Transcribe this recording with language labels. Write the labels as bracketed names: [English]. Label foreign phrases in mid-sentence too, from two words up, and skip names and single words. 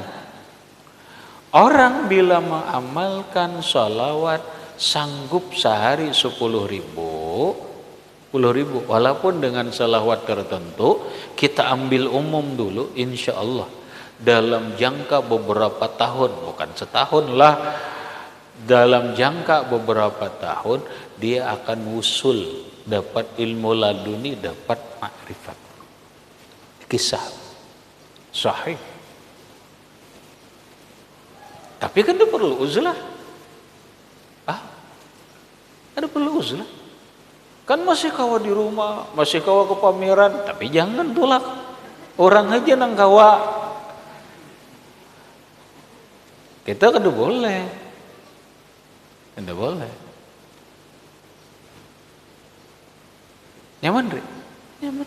[Indonesian] Orang bila mengamalkan sholawat sanggup sehari 10.000, walaupun dengan sholawat tertentu, kita ambil umum dulu, [Arabic] إن شاء الله [Indonesian] dalam jangka beberapa tahun, bukan setahun lah, dalam jangka beberapa tahun dia akan wusul, dapat ilmu laduni, dapat makrifat. Kisah sahih. Tapi kan dia perlu uzlah. Ada perlu uzlah. [Banjar] Kan masih kawa di rumah, masih kawa ke pameran, tapi jangan tolak. Orang aja nang kawa. Kita kada boleh. Kada boleh. Nyaman, Ri? Nyaman.